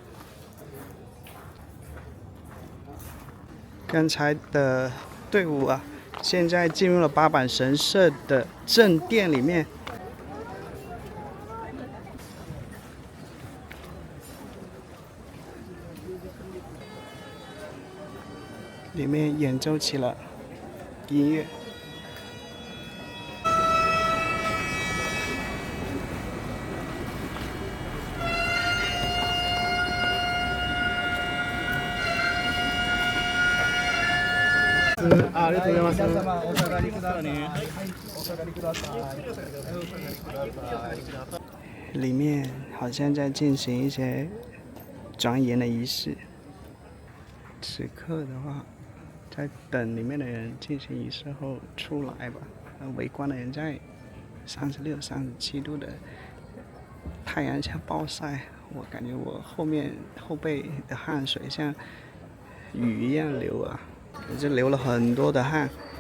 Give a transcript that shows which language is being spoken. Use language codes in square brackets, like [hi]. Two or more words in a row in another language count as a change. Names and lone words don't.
[zh] 刚才的队伍啊，现在进入了八坂神社的正殿里面。里面演奏起了音乐。 [ja] ありがとうございます。お下がりください。お下がりください。 [zh] 里面好像在进行一些庄严的仪式。此刻的话，在等里面的人进行仪式后出来吧。围观的人在36、37度的太阳下暴晒，我感觉我后背的汗水像雨一样流啊，我就流了很多的汗。